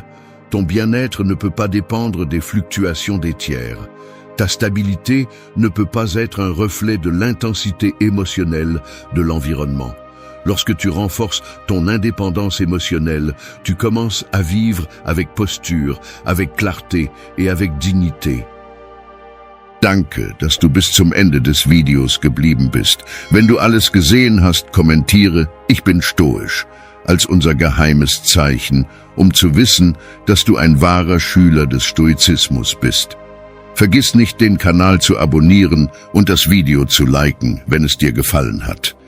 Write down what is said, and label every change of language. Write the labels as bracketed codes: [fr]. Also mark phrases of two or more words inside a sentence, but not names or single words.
[fr] Ton bien-être ne peut pas dépendre des fluctuations des tiers. Ta stabilité ne peut pas être un reflet de l'intensité émotionnelle de l'environnement. Lorsque tu renforces ton indépendance émotionnelle, tu commences à vivre avec posture, avec clarté et avec dignité. [de] Danke, dass du bis zum Ende des Videos geblieben bist. Wenn du alles gesehen hast, kommentiere, ich bin stoisch, als unser geheimes Zeichen, um zu wissen, dass du ein wahrer Schüler des Stoizismus bist. Vergiss nicht, den Kanal zu abonnieren und das Video zu liken, wenn es dir gefallen hat.